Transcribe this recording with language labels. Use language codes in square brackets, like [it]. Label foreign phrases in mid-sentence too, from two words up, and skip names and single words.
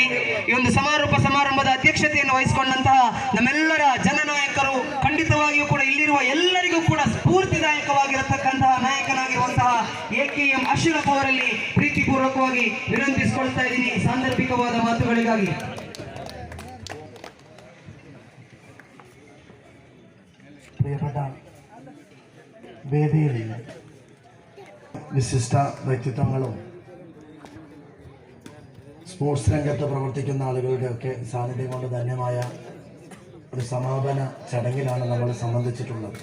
[kn] ಈ ಒಂದು ಸಮಾರೋಪ ಸಮಾರಂಭದ ಅಧ್ಯಕ್ಷತೆಯನ್ನು ವಹಿಸಿಕೊಂಡಂತಹ ನಮ್ಮೆಲ್ಲರ ಜನನಾಯಕರು, ಖಂಡಿತವಾಗಿಯೂ ಕೂಡ ಇಲ್ಲಿರುವ ಎಲ್ಲರಿಗೂ ಕೂಡ ಸ್ಫೂರ್ತಿದಾಯಕವಾಗಿರತಕ್ಕಂತಹ ನಾಯಕನಾಗಿರುವಂತಹ AKM ಅಶ್ರಫ್ ಅವರಲ್ಲಿ ಪ್ರೀತಿಪೂರ್ವಕವಾಗಿ ವಿನಂತಿಸಿಕೊಳ್ತಾ ಇದ್ದೀನಿ ಸಾಂದರ್ಭಿಕವಾದ ಮಾತುಗಳಿಗಾಗಿ. [ml] പ്രിയപ്പെട്ട വേദിയിൽ വിശിഷ്ട വ്യക്തിത്വങ്ങളും സ്പോർട്സ് രംഗത്ത് പ്രവർത്തിക്കുന്ന ആളുകളുടെയൊക്കെ സാന്നിധ്യം കൊണ്ട് ധന്യമായ ഒരു സമാപന ചടങ്ങിലാണ് നമ്മൾ സംബന്ധിച്ചിട്ടുള്ളത്.